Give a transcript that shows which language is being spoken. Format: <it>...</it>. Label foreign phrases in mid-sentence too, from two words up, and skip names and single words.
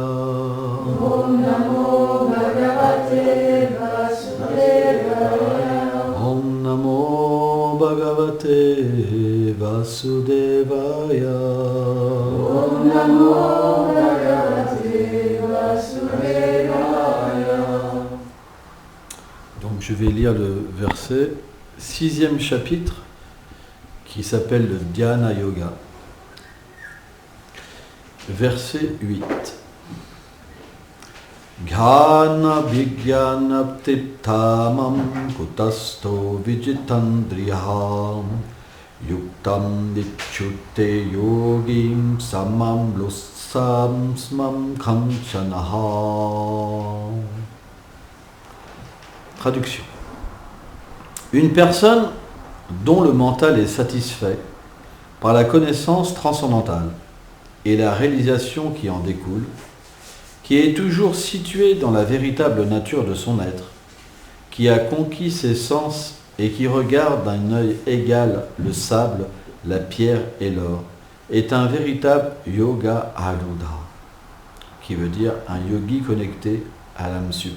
<sa>ॐ नमो भगवते वासुदेवाय. ॐ नमो भगवते वासुदेवाय. ॐ नमो भगवते वासुदेवाय.</sa> <fr>Donc je vais lire le verset, 6e chapitre, qui s'appelle le Dhyana Yoga. Verset 8.</fr> <sa>घन विज्ञान प्तिथमम् कूटस्थो विजितन्द्रियम् युक्तम् दिच्युते योगिम् समम् लुस्सम् स्मम् काञ्चनः.</sa> <fr>Traduction. Une personne dont le mental est satisfait par la connaissance transcendantale et la réalisation qui en découle, qui est toujours située dans la véritable nature de son être, qui a conquis ses sens et qui regarde d'un œil égal le sable, la pierre et l'or, est un véritable</fr> <sa>योग आरूढ,</sa> <fr>qui veut dire un yogi connecté à l'âme suprême.</fr>